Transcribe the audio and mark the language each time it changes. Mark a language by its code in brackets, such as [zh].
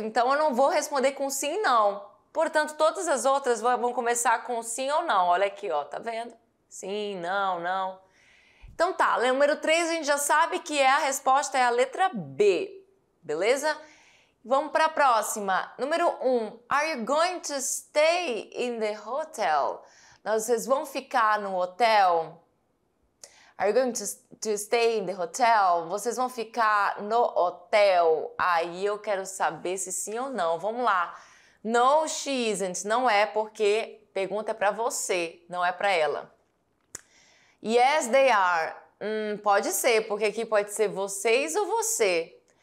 [pt] Então, eu não vou responder com sim e não. Portanto, todas as outras vão começar com sim ou não. Olha aqui, ó, tá vendo? Sim, não, não. Então tá, número 3 a gente já sabe que a resposta é a letra B, beleza? Vamos para a próxima. Número 1. [en] Are you going to stay in the hotel? [pt] Vocês vão ficar no hotel? [en] Are you going to stay in the hotel? [pt] Vocês vão ficar no hotel? Aí eu quero saber se sim ou não. Vamos lá. [en] No, she isn't. [pt] Não é, porque pergunta é para você, não é para ela. [en] Yes, they are. [pt] Pode ser, porque aqui pode ser vocês ou você.